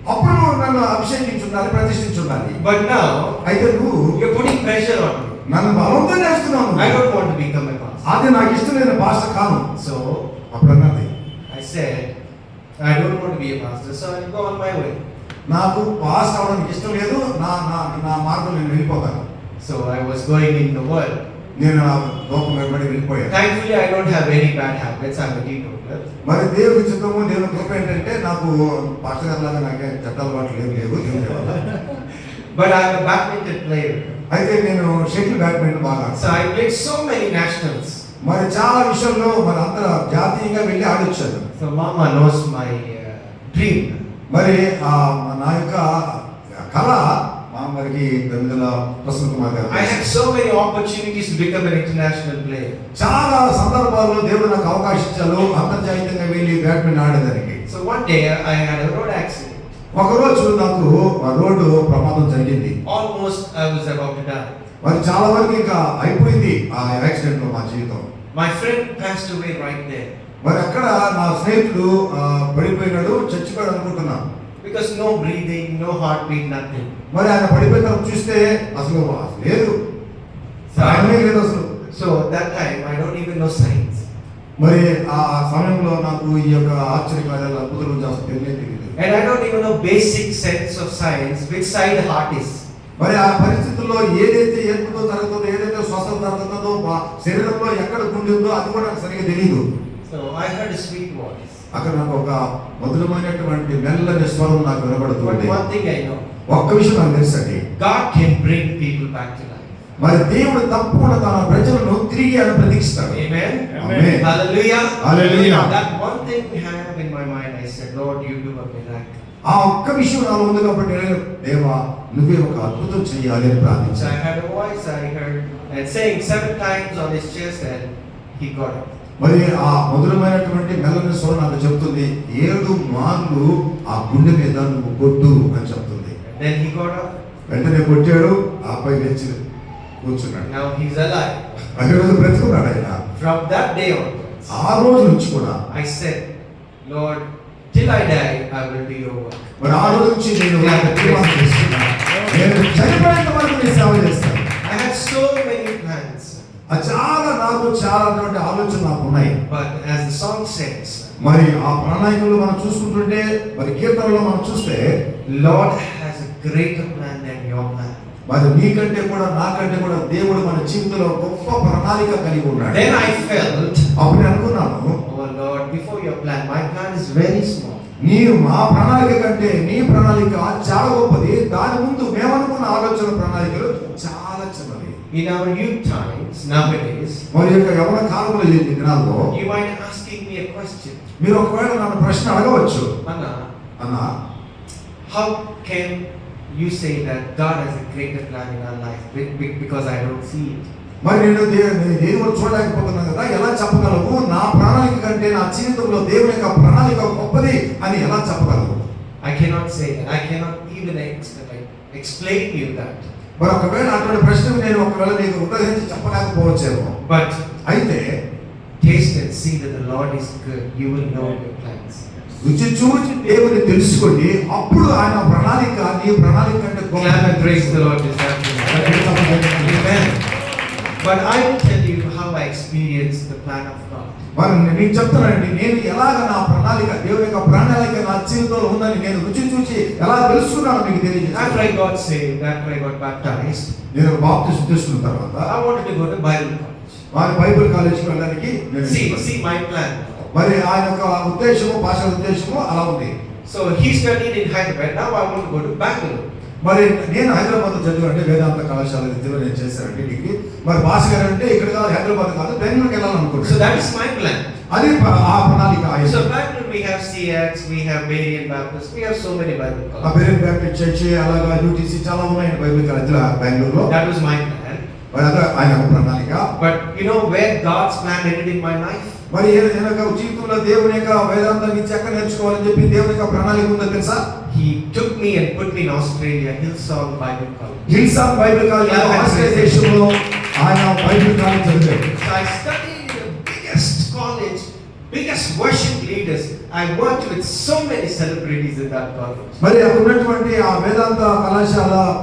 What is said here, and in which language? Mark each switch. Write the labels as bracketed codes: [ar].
[te] అప్పుడు నువ్వు నన్ను అభిషేకించుండాలి, ప్రతిష్ఠించుండాలి. [en] But now [te] అయితే నువ్వు [en] you're putting pressure on me. [te] నన్ను బలవంతం చేస్తున్నావు. [en] I don't want to become a pastor. [te] అది నాకు ఇష్టం లేని పాస్టర్ కాను. [en] So [te] అప్పుడు అన్నది, [en] I said, I don't want to be a pastor, so I'll go on my way. [te] నాకు పాస్ అవడానికి ఇష్టం లేదు, నా నా నా మార్గం నేను వెళ్ళిపోతాను. [en] So I was going in the world. [te] నేను నా లోకం వెంబడి వెళ్ళిపోయాను. [en] Thankfully I don't have any bad habits. I'm a teetotaler. [te] మరి దేవుడి చిత్తము, దేవుని కృప ఏంటంటే నాకు పాస్టర్ గారి లాగా నాకే చట్టాలు బాట్లు లేవు దేవుని వల్ల. [en] But I'm a badminton player. [te] అయితే నేను షటిల్ బ్యాడ్మింటన్ బాగా. [en] So I played so many nationals. [te] మరి చాలా విషయంలో మరి అంతర్జాతీయంగా వెళ్ళి ఆడొచ్చాను. [en] So Mama knows my dream. [te] మరి నా యొక్క కళ మా మరికి పెందల ప్రసన్న కుమార్ గారు. [en] I had so many opportunities to become an international player. [te] చాలా సందర్భాల్లో దేవుడు నాకు అవకాశం ఇచ్చాడు అంతర్జాతీయంగా వెళ్ళి badminton ఆడేదానికి. [en] So one day I had a road accident. [te] ఒకరోజు నాకు రోడ్డు ప్రమాదం జరిగింది. [en] Almost I was about to die. [te] మరి చాలా వరకు ఇంకా అయిపోయింది ఆ యాక్సిడెంట్ లో మా జీవితం. [en] My friend passed away right there. [te] మరి అక్కడ నా స్నేహితుడు పడిపోయినాడు, చచ్చిపోయాడు అనుకుంటున్నాను. [en] Because no breathing, no heartbeat, nothing. [te] మరి ఆయన పడిపోయిన తర్వాత చూస్తే అసలు లేదు, సాయమే లేదు అసలు. [en] So that time I don't even know science. [te] మరి ఆ సమయంలో నాకు ఈ యొక్క ఆశ్చర్యకార్యాలు అద్భుతాలు చేస్తే తెలియదు. [en] And I don't even know basic sense of science, which side the heart is. [te] మరి ఆ పరిస్థితుల్లో ఏదైతే ఏర్పుతో జరుగుతుందో, ఏదైతే స్వస్థత జరుగుతుందో, మా శరీరంలో ఎక్కడ గుండె ఉందో అది కూడా నాకు సరిగ్గా తెలియదు. [en] So I heard a sweet voice. [te] అక్కడ నాకు ఒక మధురమైనటువంటి మెల్లని స్వరం నాకు [en] But [te] వినబడుతుంది. [en] one thing I know, [te] ఒక్క విషయం నాకు తెలుసండి, [en] God can bring people back to life. [te] మరి దేవుడు తప్పకుండా తన ప్రజలను తిరిగి ఆయన ప్రతీక్షిస్తాడు. [en] Amen. Amen. Hallelujah. Hallelujah. That one thing I have in my mind, I said, Lord, you do a miracle. [te] ఆ ఒక్క విషయం నాలో ఉంది కాబట్టి నేను, దేవా నువ్వే ఒక అద్భుతం చేయాలి అని [en] So [te] ప్రార్థించాను. [en] I had a voice I heard and saying 7 times on his chest, and he got it. [te] మరి ఆ మధురమైనటువంటి మెల్లని స్వరం నాకు చెప్తుంది, 7 మార్లు ఆ గుండె మీద నువ్వు కొట్టు అని చెప్తుంది. [en] Then he got up. [te] వెంటనే కొట్టాడు, ఆపై లేచి కూర్చున్నాడు. [en] Now he's alive. [te] అదే రోజు బ్రతుకున్నాడు ఆయన. [en] From that day onwards, [te] ఆ రోజు నుంచి కూడా [en] I said, Lord, till I die, I will do your work. [te] మరి ఆ రోజు నుంచి నేను తీర్మానం చేసుకున్నాను, నేను చనిపోయేంత వరకు నేను సేవ చేస్తాను. [en] I had so many plans, [te] చాలా ఆలోచనలు నాకు ఉన్నాయి. [en] but as the song says, [te] మరి ఆ ప్రణాళికలు మనం చూసుకుంటుంటే, మరి కీర్తనలో మనం చూస్తే, [en] Lord has a greater plan than your plan. [te] మరి నీకంటే కూడా నాకంటే కూడా దేవుడు మన జీవితంలో గొప్ప ప్రణాళిక కలిగి ఉన్నాడు. [en] Then I felt, [te] అప్పుడు నేను అనుకున్నాను, [en] oh Lord, before your plan, my plan is very small. [te] మా ప్రణాళిక కంటే నీ ప్రణాళిక చాలా గొప్పది. దాని ముందు మేమనుకున్న ఆలోచన ప్రణాళికలు చాలా చిన్నది. [en] In our youth times, nowadays, [te] మరి యొక్క యవన కాలంలో ఈ దినాల్లో [en] you might asking me a question. [te] మీరు ఒకవేళ నన్ను ప్రశ్న అడగవచ్చు, Anna, అన్నా [en] how can you say that God has a greater plan in our life because I don't see it? [te] మరి నేను దేవుడు చూడలేకపోతున్నాను కదా, ఎలా చెప్పగలవు? నా ప్రణాళిక కంటే నా జీవితంలో దేవుని యొక్క ప్రణాళిక గొప్పది అని ఎలా చెప్పగలవు? [en] I cannot say that. I cannot even explain you that. [te] మరి ఒకవేళ అటువంటి ప్రశ్నకు నేను ఒకవేళ నీకు ఉదయించి చెప్పలేకపోవచ్చేమో. [en] But [te] అయితే [en] taste and see that the Lord is good. You will know your plans. [te] రుచి చూచి దేవుని తెలుసుకోండి, అప్పుడు ఆయన ప్రణాళిక నీ ప్రణాళిక కంటే [en] Clap and praise the Lord this afternoon. Amen. But I will tell you how I experienced the plan of God. [te] మరి నేను చెప్తానండి, నేను ఎలాగ నా ప్రణాళిక, దేవుని యొక్క ప్రణాళిక నా జీవితంలో ఉందని నేను రుచి చూచి ఎలా తెలుసుకున్నాను మీకు తెలియజేస్తాను. [en] After I got saved, after I got baptized, [te] నేను బాప్తిస్మం తీసుకున్న తర్వాత [en] I wanted to go to Bible college. [te] వారి బైబిల్ కాలేజీకి వెళ్ళడానికి నేను [en] See my plan. [te] మరి ఆయన యొక్క ఉద్దేశము, భాష ఉద్దేశము అలా ఉంది. [en] So he studied in Hyderabad. Now I want to go to Bangalore. [te] మరి నేను హైదరాబాద్ చదివానంటే వేదాంత కళాశాల విద్యలో నేను చేశానంటే డిగ్రీ. మరి భాష గారు అంటే ఇక్కడ కాదు, హైదరాబాద్ కాదు, బెంగళూరుకి వెళ్ళాలనుకుంటున్నాను. [en] So that is my plan. [te] అది ఆ ప్రణాళిక. [en] So Bangalore we have CX, we have Berean Baptist, we have so many Bible [te] ఆ [en] colleges. [te] బెరెన్ బ్యాప్టిస్ట్ చర్చ్, అలాగా యూటీసీ చాలా ఉన్నాయండి బైబిల్ కాలేజీలో బెంగళూరులో. [en] That was my plan. [te] మరి అదే ఆయన యొక్క ప్రణాళిక. [en] But you know where God's plan ended in my life? [te] మరి ఏదైనా జీవితంలో దేవుని యొక్క వేదాంతం నుంచి ఎక్కడ నేర్చుకోవాలని చెప్పి దేవుని యొక్క ప్రణాళిక ఉందో తెలుసా? [en] He took me and put me in Australia, Hillsong Bible College. [te] హిల్సాంగ్ Bible college Australia దేశంలో ఆయన బైబిల్ కాలేజ్ చదివాడు. [en] So I studied in the biggest college, biggest worship leaders. I worked with so many celebrities in that college. [te] మరి అక్కడ ఉన్నటువంటి ఆ వేదాంత కళాశాల